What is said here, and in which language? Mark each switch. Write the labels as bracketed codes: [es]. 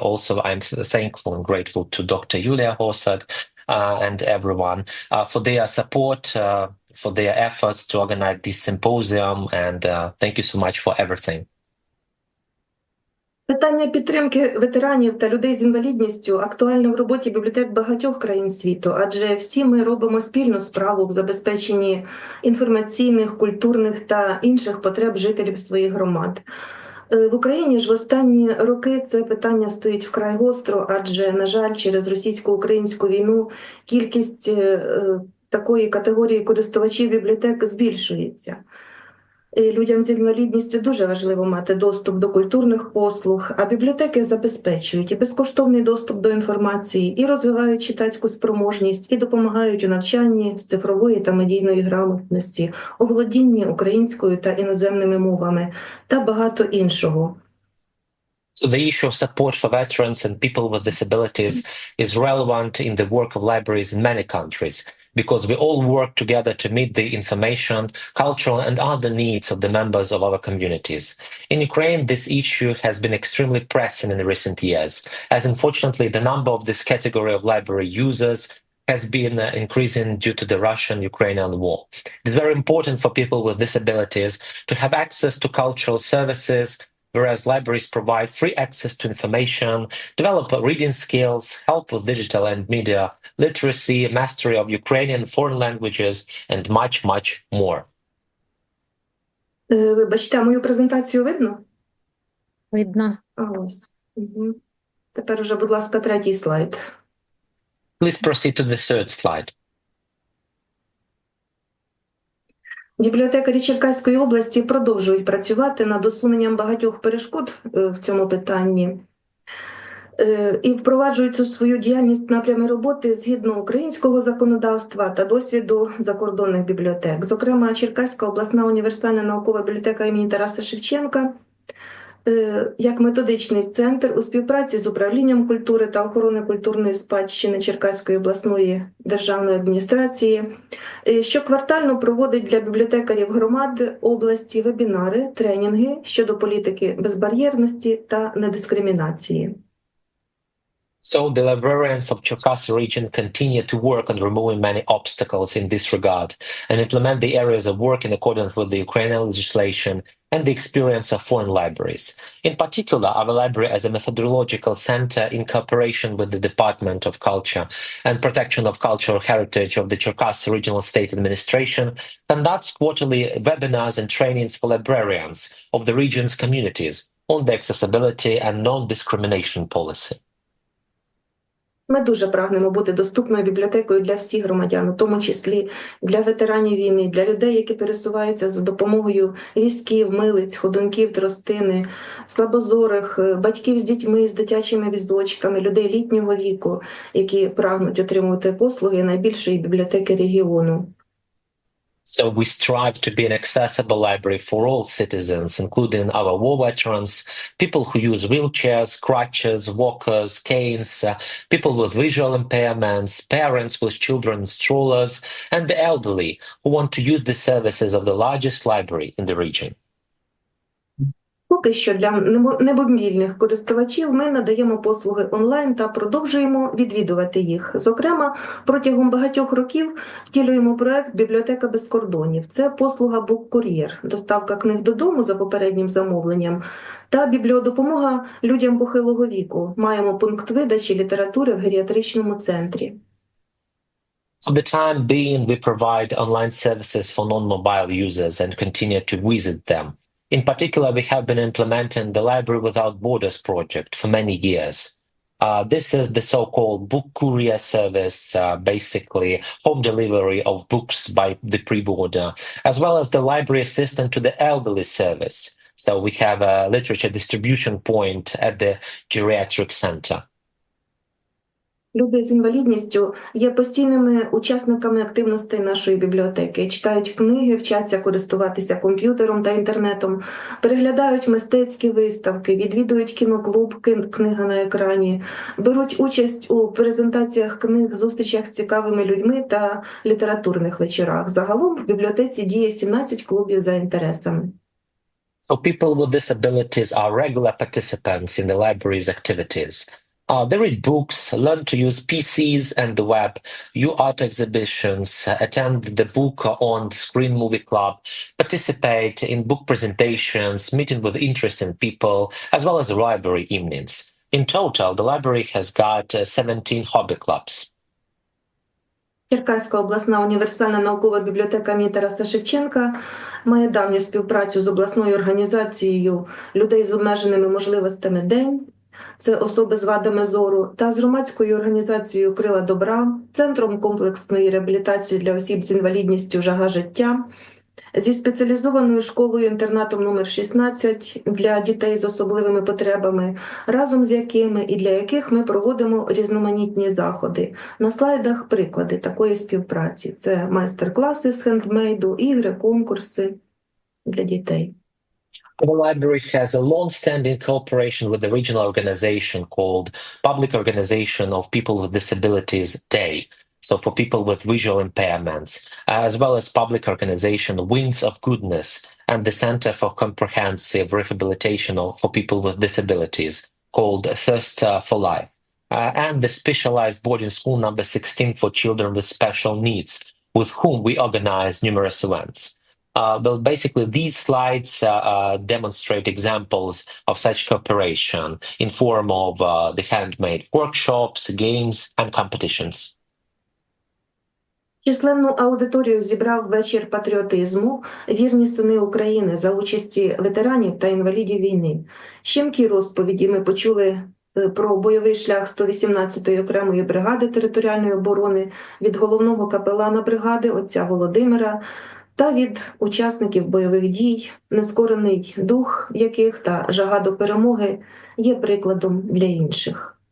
[en] Also, I'm thankful and grateful to Dr. Julia Hossard and everyone for their support, for their efforts to organize this symposium, and thank you so much for everything. [uk] Питання підтримки ветеранів та людей з інвалідністю актуальне в роботі бібліотек багатьох країн світу, адже всі ми робимо спільну справу в забезпеченні інформаційних, культурних та інших потреб жителів своїх громад. В Україні ж в останні роки це питання стоїть вкрай гостро, адже, на жаль, через російсько-українську війну кількість такої категорії користувачів бібліотек збільшується. Людям з інвалідністю дуже важливо мати доступ до культурних послуг, а бібліотеки забезпечують і безкоштовний доступ до інформації, і розвивають читацьку спроможність, і допомагають у навчанні з цифрової та медійної грамотності, у володінні українською та іноземними мовами та багато іншого. [en] So the issue of support for veterans and people with disabilities is relevant in the work of libraries in many countries, because we all work together to meet the information, cultural and other needs of the members of our communities. In Ukraine, this issue has been extremely pressing in recent years, as unfortunately the number of this category of library users has been increasing due to the Russian-Ukrainian war. It is very important for people with disabilities to have access to cultural services, whereas libraries provide free access to information, develop reading skills, help with digital and media literacy, mastery of Ukrainian foreign languages, and much, much more. [uk] Вибачте, а мою презентацію видно? Видно. А ось. Угу. Тепер уже, будь ласка, третій слайд. [en] Please proceed to the third slide. [uk] Бібліотекарі Черкаської області продовжують працювати над усуненням багатьох перешкод в цьому питанні і впроваджують у свою діяльність напрями роботи згідно українського законодавства та досвіду закордонних бібліотек. Зокрема, Черкаська обласна універсальна наукова бібліотека імені Тараса Шевченка як методичний центр у співпраці з управлінням культури та охорони культурної спадщини Черкаської обласної державної адміністрації щоквартально проводить для бібліотекарів громад області вебінари, тренінги щодо політики безбар'єрності та недискримінації. [en] So the librarians of Cherkasy region continue to work on removing many obstacles in this regard and implement the areas of work in accordance with the Ukrainian legislation and the experience of foreign libraries. In particular, our library as a methodological center in cooperation with the Department of Culture and Protection of Cultural Heritage of the Cherkasy Regional State Administration conducts quarterly webinars and trainings for librarians of the region's communities on the accessibility and non-discrimination policy. [uk] Ми дуже прагнемо бути доступною бібліотекою для всіх громадян, у тому числі для ветеранів війни, для людей, які пересуваються за допомогою візків, милиць, ходунків, тростини, слабозорих, батьків з дітьми, з дитячими візочками, людей літнього віку, які прагнуть отримувати послуги найбільшої бібліотеки регіону. [en] So we strive to be an accessible library for all citizens, including our war veterans, people who use wheelchairs, crutches, walkers, canes, people with visual impairments, parents with children in strollers, and the elderly who want to use the services of the largest library in the region. [uk] Поки що для немобільних користувачів ми надаємо послуги онлайн та продовжуємо відвідувати їх. Зокрема, протягом багатьох років втілюємо проект «Бібліотека без кордонів». Це послуга «Буккур'єр», доставка книг додому за попереднім замовленням та бібліодопомога людям похилого віку. Маємо пункт видачі літератури в геріатричному центрі. [en] For the time being, we provide online services for non-mobile users and continue to visit them. In particular, we have been implementing the Library Without Borders project for many years. This is the so-called book courier service, basically home delivery of books by the pre-border, as well as the library assistant to the elderly service. So we have a literature distribution point at the geriatric center. [uk] Люди з інвалідністю є постійними учасниками активностей нашої бібліотеки. Читають книги, вчаться користуватися комп'ютером та інтернетом, переглядають мистецькі виставки, відвідують кіноклуб «Книга на екрані», беруть участь у презентаціях книг, зустрічах з цікавими людьми та літературних вечорах. Загалом в бібліотеці діє 17 клубів за інтересами. [en] So people with disabilities are regular participants in the library's activities. They read books, learn to use PCs and the web, view art exhibitions, attend the Book on Screen Movie Club, participate in book presentations, meeting with interesting people, as well as library evenings. In total, the library has got 17 hobby clubs. [uk] Черкаська обласна універсальна наукова бібліотека імені Тараса Шевченка має давню співпрацю з обласною організацією людей з обмеженими можливостями «День», це особи з вадами зору, та з громадською організацією «Крила добра», Центром комплексної реабілітації для осіб з інвалідністю «Жага життя», зі спеціалізованою школою-інтернатом номер 16 для дітей з особливими потребами, разом з якими і для яких ми проводимо різноманітні заходи. На слайдах приклади такої співпраці. Це майстер-класи з хендмейду, ігри, конкурси для дітей. [en] The library has a long-standing cooperation with the regional organization called Public Organization of People with Disabilities Day, so for people with visual impairments, as well as public organization Wings of Goodness and the Center for Comprehensive Rehabilitation for People with Disabilities called Thirst for Life, and the specialized boarding school number 16 for children with special needs, with whom we organize numerous events. Well, basically, these slides demonstrate examples of such cooperation in form of the handmade workshops, games, and competitions. [uk] Численну аудиторію зібрав вечір патріотизму «Вірні сини України» за участі ветеранів та інвалідів війни. Щемкі розповіді ми почули про бойовий шлях 118-ї окремої бригади територіальної оборони від головного капелана бригади отця Володимира та від учасників бойових дій, нескорений дух яких та жага до перемоги є прикладом для інших.